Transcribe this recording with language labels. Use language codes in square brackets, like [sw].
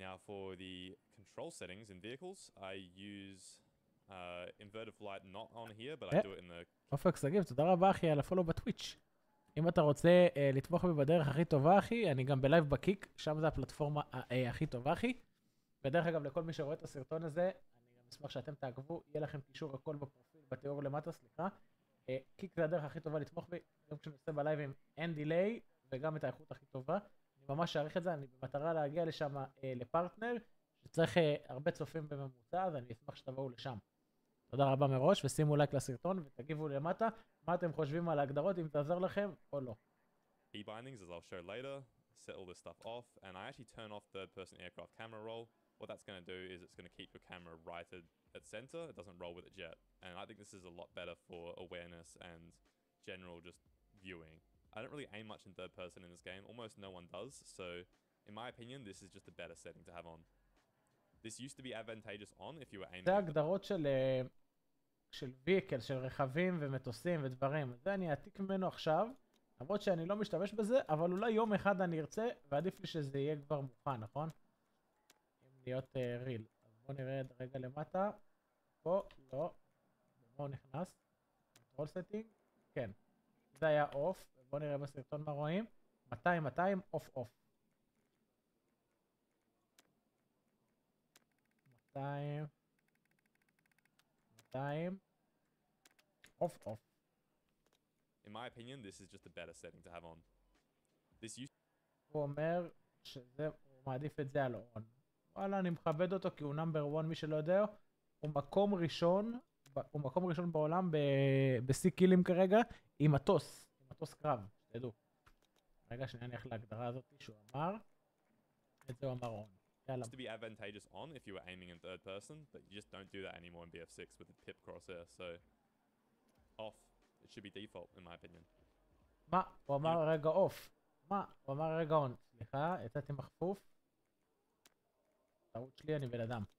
[en] Now for the control settings in vehicles, I use inverted flight not on here, but I do it in the... [he] אופק סגיב, תודה רבה אחי על הפולו בטוויץ'. אם אתה רוצה לתמוך בי בדרך הכי טובה אחי, אני גם בלייב בקיק, שם זה הפלטפורמה הכי טובה אחי. בדרך אגב, לכל מי שרואה את הסרטון הזה, אני גם אשמח שאתם תעקבו, יהיה לכם קישור הכל בפרופיל, בתיאור למטה, סליחה. קיק זה הדרך הכי טובה לתמוך בי, גם כשאני עושה בלייבים אין דיליי, וגם את האיכות הכי טובה. אני ממש אעריך את זה, אני במטרה להגיע לשם לפרטנר, שצריך הרבה צופים בממוצע, אז אני אשמח שתבואו לשם. תודה רבה מראש, ושימו לייק לסרטון, ותגיבו למטה מה אתם חושבים על ההגדרות, אם תעזר לכם או לא. [en] Bindings, as I'll show later, set all this stuff off, and I actually turn off third-person aircraft camera roll. What that's going to do is it's going to keep your camera right at center. It doesn't roll with it jet, and I think this is a lot better for awareness and general just viewing. I don't really aim much in third person in this game. Almost no one does, so in my opinion, this is just a better setting to have on. This used to be advantageous on if you were aiming. [he] זה הגדרות של ויקל, של רכבים ומטוסים ודברים. זה אני אעתיק ממנו עכשיו, למרות שאני לא משתמש בזה, אבל אולי יום אחד אני ארצה, ועדיף לי שזה יהיה כבר מוכן, נכון? אם להיות ריל. אז בואו נרד רגע למטה. פה, לא. במה הוא נכנס? [en] control setting? [he] כן. זה היה אוף. בואו נראה בסרטון מה רואים. 200, 200, אוף, אוף. 200, 200, אוף, אוף. [en] In my opinion, this is just a better setting to have on. This used [he] הוא אומר שזה, הוא מעדיף את זה על און. וואלה, אני מכבד אותו כי הוא נאמבר 1, מי שלא יודע. הוא מקום ראשון בעולם בסי קילים כרגע, עם מטוס קרב, שתדעו. רגע, שנייה נלך להגדרה הזאת שהוא אמר. את זה הוא אמר און. יאללה. [en] to be advantageous on if you were aiming in third person, but you just don't do that anymore in BF6 with the tip crosshair, so off. It should be default in my opinion. [he] מה? הוא אמר רגע אוף. מה? הוא אמר רגע און. סליחה, יצאתי מחפוף. טעות שלי, אני בן אדם.